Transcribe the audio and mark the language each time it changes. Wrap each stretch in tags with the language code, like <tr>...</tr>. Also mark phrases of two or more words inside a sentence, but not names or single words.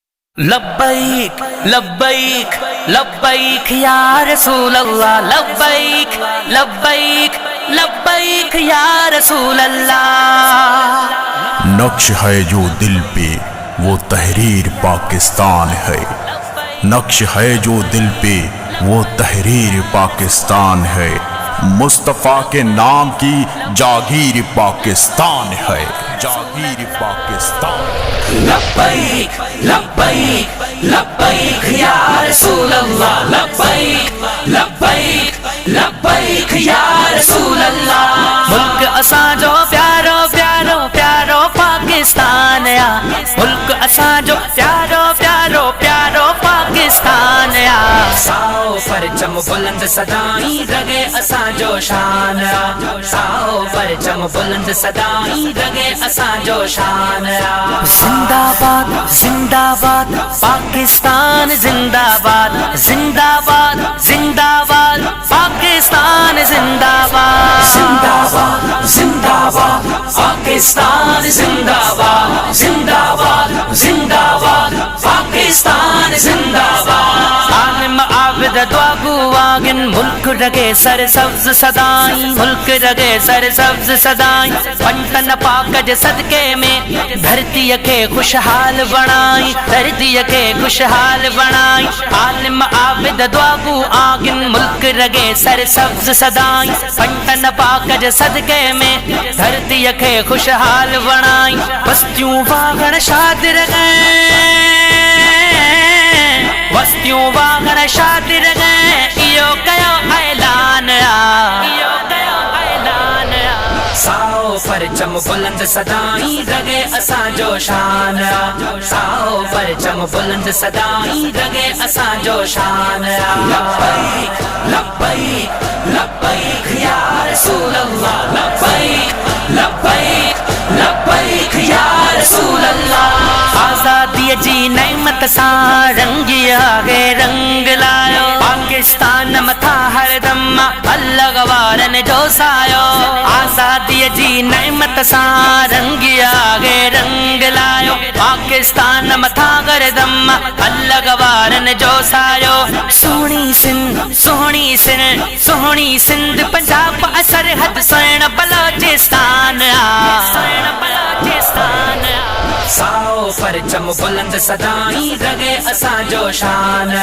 <ar>لبيك لبيك لبيك يا رسول الله. لبيك لبيك لبيك يا رسول الله.</ar> <ur>نقش ہے جو دل پہ وہ تحریر پاکستان ہے. نقش ہے جو دل پہ وہ تحریر پاکستان ہے. مصطفیٰ کے نام کی جاگیر پاکستان ہے. جاگیر پاکستان.</ur> <ar>لبيك لبيك لبيك يا رسول الله. لبيك لبيك لبيك يا رسول الله.</ar> <sd>मुल्क असांजो प्यारो प्यारो प्यारो पाकिस्तान आ। मुल्क असांजो प्यारो प्यारो प्यारो पाकिस्तान आ। साओ परचम बुलंद सदाई रगे असांजो शान आ। साओ परचम बुलंद सदाई रगे असांजो शान आ। जिंदाबाद जिंदाबाद पाकिस्तान जिंदाबाद जिंदाबाद जिंदाबाद पाकिस्तान जिंदाबाद जिंदाबाद जिंदाबाद पाकिस्तान जिंदाबाद जिंदाबाद जिंदाबाद पाकिस्तान जिंदाबाद। आलिम आबिद दुआगो वागिन मुल्क रगे सर सब्ज सदाई। मुल्क रगे सर सब्ज सदाई। पंतन पाक जे सदके में धरती के खुशहाल बनाई। धरती के खुशहाल बनाई। आलिम आबिद दुआगो आगिन मुल्क रगे सर सब्ज सदाई। पंतन पाक जे सदके में धरती के खुशहाल बनाई। बस्तियों वागण शादिर गए बस्तियों वागण शादिर गए। इयो कयो ऐलान आ। साओ परचम बुलंद सदाई रगे असांजो शान आ। साओ परचम बुलंद सदाई रगे असांजो शान आ।</sd> <ar>لبيك لبيك لبيك يا رسول الله. لبيك لبيك لبيك يا رسول الله.</ar> <sd>आजादी जी नेमत सा रंग आगे रंग लायो। पाकिस्तान मथा हरदम अल्लाह वारन जो सायो। आजादी जी नेमत सा रंग आगे रंग लायो। पाकिस्तान मथा हरदम अल्लाह वारन जो सायो। सोहनी सिंध सोहनी सिंध सोहनी सिंध पंजाब सरहद सैन बलोचिस्तान आ। बलोचिस्तान आ। साओ परचम बुलंद सदाई रगे असांजो शान आ।</sd>